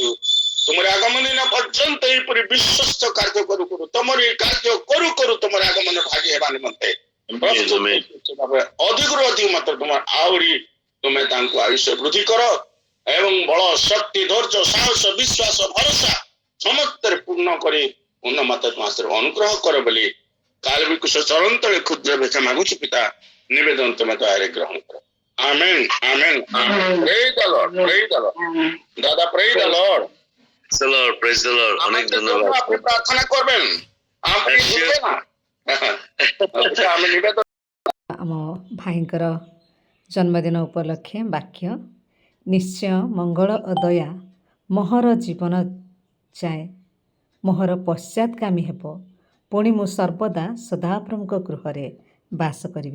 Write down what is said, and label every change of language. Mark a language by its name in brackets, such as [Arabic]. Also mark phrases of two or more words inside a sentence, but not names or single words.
[Odia] ତୁମର ଆଗମନ ଦିନ ପର୍ଯ୍ୟନ୍ତ ଏହିପରି ବିଶ୍ୱସ୍ତ କାର୍ଯ୍ୟ କରୁ କରୁ ତୁମର ଏହି କାର୍ଯ୍ୟ କରୁ କରୁ ତୁମର ଆଗମନ ଭାଗି ହେବା ନିମନ୍ତେ ଅଧିକରୁ ଅଧିକ ମାତ୍ର ତୁମର ଆହୁରି ତୁମେ ତାଙ୍କୁ ଆୟୁଷ ବୃଦ୍ଧି କର ଏବଂ ବଳ, ଶକ୍ତି, ଧୈର୍ଯ୍ୟ, ସାହସ, ବିଶ୍ୱାସ, ଭରସା ସମସ୍ତରେ ପୂର୍ଣ୍ଣ କରି ପୂର୍ଣ୍ଣ ମାତ୍ରା ତୁମ ଆଶ୍ରୟ ଅନୁଗ୍ରହ କର ବୋଲି କାଲବିକୁଶ ଚରଣ ତଳେ କ୍ଷୁଦ୍ର ଭିକ୍ଷା ମାଗୁଛୁ ପିତା। ନିବେଦନ ତୁମେ ଦୟାରେ ଗ୍ରହଣ କର। ଆମେନ୍, ଆମେନ୍, ଆମେନ୍। [English] praise the Lord, praise the Lord. দাদা praise the Lord. Praise the Lord, praise the Lord. [Bangla] অনেক ধন্যবাদ। আপনি প্রার্থনা করবেন, আপনি শুনবেন না। আমি নিবেদন [Odia] ଆମ ଭାଇଙ୍କର ଜନ୍ମଦିନ ଉପଲକ୍ଷେ ବାକ୍ୟ, ନିଶ୍ଚୟ ମଙ୍ଗଳ ଓ ଦୟା ମୋହର ଜୀବନ ଯାଏ ମୋହର ପଶ୍ଚାତଗାମୀ ହେବ। ପୁଣି ମୁଁ ସର୍ବଦା ସଦାପ୍ରଭୁଙ୍କ ଗୃହରେ ବାସ କରିବି।